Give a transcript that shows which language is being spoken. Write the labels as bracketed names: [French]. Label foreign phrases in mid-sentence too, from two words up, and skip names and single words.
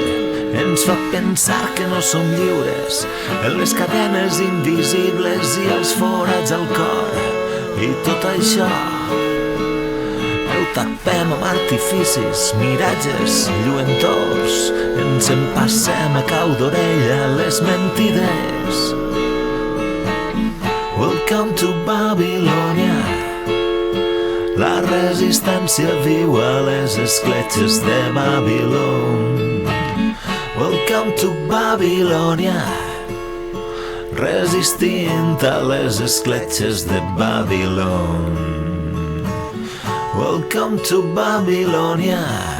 [Catalan] Ens fa pensar que no som lliures en les cadenes invisibles i els forats al cor. I tot això ho tapem amb artificis, miratges lluentors. Ens empassem a cau d'orella les mentides. [English] Welcome to Babilònia. [Catalan] La resistència viu a les escletxes de Babilònia. [English] Welcome to Babilònia. [Catalan] Resistint a les escletxes de Babilònia. [English] Welcome to Babilònia.